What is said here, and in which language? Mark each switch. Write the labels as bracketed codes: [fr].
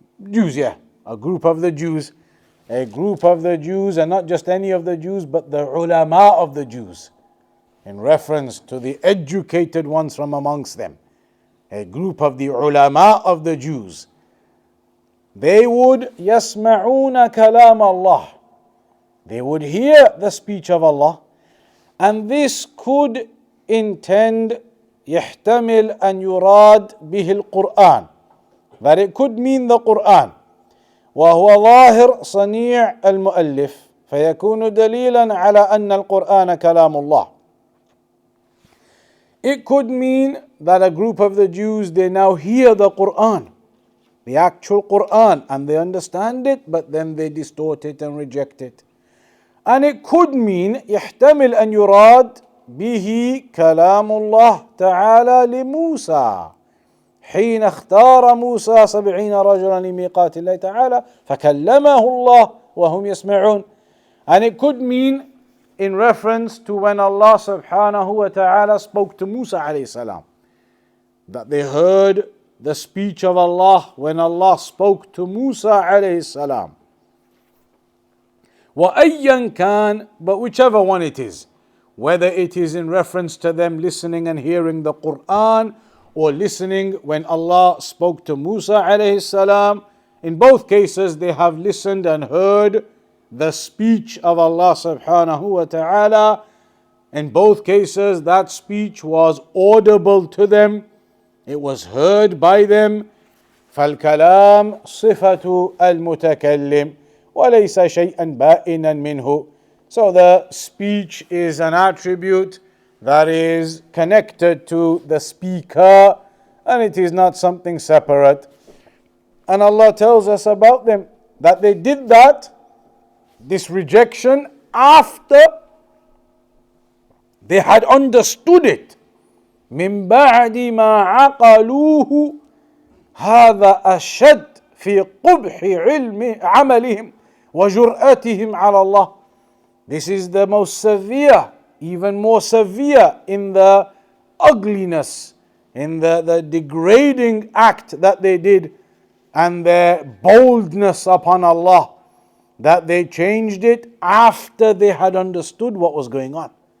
[en] Jews, yeah. A group of the Jews. A group of the Jews, and not just any of the Jews, but the ulama of the Jews, in reference to the educated ones from amongst them. A group of the ulama of the Jews. they would [ar] يسمعون كلام الله. [en] They would hear the speech of Allah, and this could intend [ar] يحتمل أن يراد به القرآن, [en] that it could mean the Quran. [ar] وهو ظاهر صنيع المؤلف فيكون دليلا على أن القرآن كلام الله. [en] It could mean that a group of the Jews, they now hear the Quran, the actual Quran, and they understand it, but then they distort it and reject it. And it could mean [ar] يحتمل أن يراد به كلام الله تعالى لموسى حين اختار موسى 70 رجلا لميقات الله تعالى فكلمه الله وهم يسمعون. [en] And it could mean in reference to when Allah subhanahu wa ta'ala spoke to Musa alayhi salam, that they heard the speech of Allah when Allah spoke to Musa alayhi salam. [ar] وَأَيًّا كَانَ, [en] but whichever one it is, whether it is in reference to them listening and hearing the Quran, or listening when Allah spoke to Musa alayhi salam, in both cases they have listened and heard the speech of Allah subhanahu wa ta'ala. In both cases that speech was audible to them, it was heard by them. [ar] فالكلام صفة المتكلم وليس شيئا بائنا منه. [en] So the speech is an attribute that is connected to the speaker, and it is not something separate. And Allah tells us about them that they did that, this rejection, after they had understood it. [ar] من بعد ما عقلوه هذا أشد في قبح عملهم وجرأتهم على الله. [en] This is the most severe, even more severe in the ugliness, in the degrading act that they did, and their boldness upon Allah, that they changed it after they had understood what was going on.